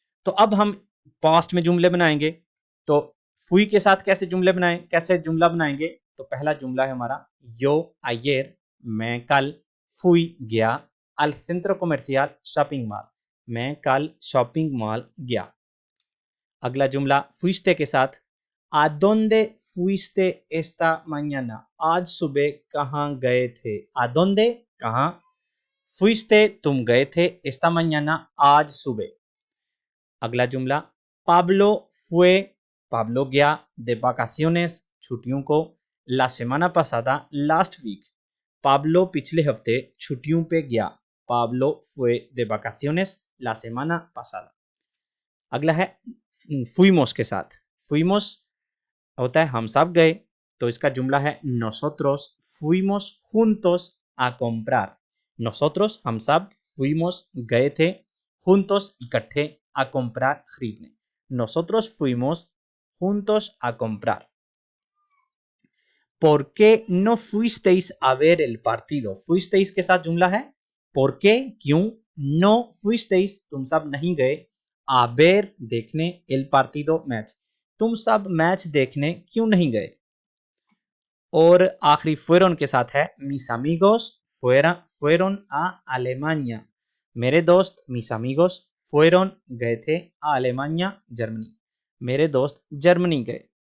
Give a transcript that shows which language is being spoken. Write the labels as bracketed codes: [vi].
[hi] तो अब हम पास्ट में जुमले बनाएंगे। तो fui के साथ कैसे जुमला बनाएंगे, तो पहला जुमला है हमारा [es] yo ayer, [hi] मैं कल, fui गया, [es] al centro comercial [hi] shopping mall, मैं कल शॉपिंग मॉल गया। अगला जुमला [es] fuiste के साथ, ¿a dónde fuiste esta mañana? [hi] आज सुबह कहाँ गए थे? [es] ¿A dónde? [hi] कहाँ? fuiste तुम गए थे, [es] esta mañana [hi] आज सुबह। [es] अगला जुमला Pablo fue, Pablo गया, de vacaciones छुट्टियों को, la semana pasada, [en] last week, [es] Pablo [hi] पिछले हफ्ते छुट्टियों पे गया, [es] Pablo fue de vacaciones la semana pasada। [hi] अगला है fuimos के साथ, fuimos होता है हम सब गए, तो इसका जुमला है [es] nosotros fuimos juntos a comprar, [hi] nosotros हम सब, fuimos गए थे, juntos इकट्ठे, a comprar खरीदने, nosotros fuimos juntos a comprar। [es] ¿Por qué no fuisteis a ver el partido? [hi] fuisteis के साथ जुमला है ¿por qué? क्यों, [es] no fuisteis [hi] तुम सब नहीं गए, a ver देखने, [es] el partido [hi] मैच, तुम सब मैच देखने क्यों नहीं गए। और आखिरी fueron के साथ है [es] mis amigos fueron a Alemania, [hi] मेरे दोस्त mis amigos fueron गए थे a Alemania जर्मनी, मेरे दोस्त जर्मनी गए।